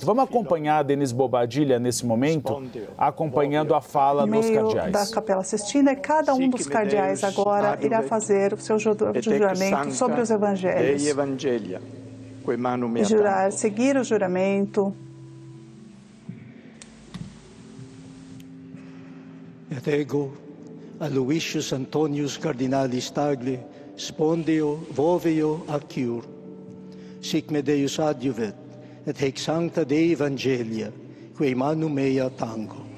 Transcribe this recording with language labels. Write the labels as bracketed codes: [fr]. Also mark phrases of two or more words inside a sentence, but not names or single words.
[pt] Vamos acompanhar a Denise Bobadilla nesse momento, acompanhando a fala dos cardeais. Da Capela Sistina, e cada um dos cardeais agora irá fazer o seu juramento sobre os evangelhos. E seguir o juramento. [la] Et ego, Aloysius Antonius Cardinalis Tagle, spondeo voveo acciur. Sic me Deus adjuvet, et hec sancta Dei Evangelia, quae manu mea tango.